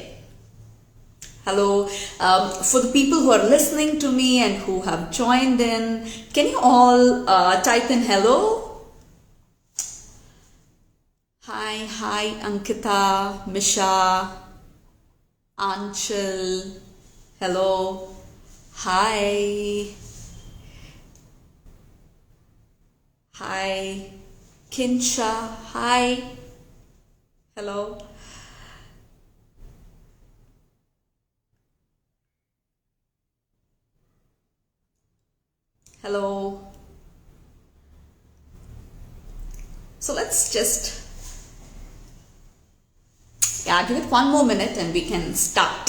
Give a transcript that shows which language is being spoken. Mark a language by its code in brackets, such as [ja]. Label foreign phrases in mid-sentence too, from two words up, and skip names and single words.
[en] Hello, for the people who are listening to me and who have joined in, can you all type in hello? Hi, Ankita, Misha, Anchal, hello, hi, Kinsha, hi, hello. Hello. So let's just, give it 1 more minute and we can start.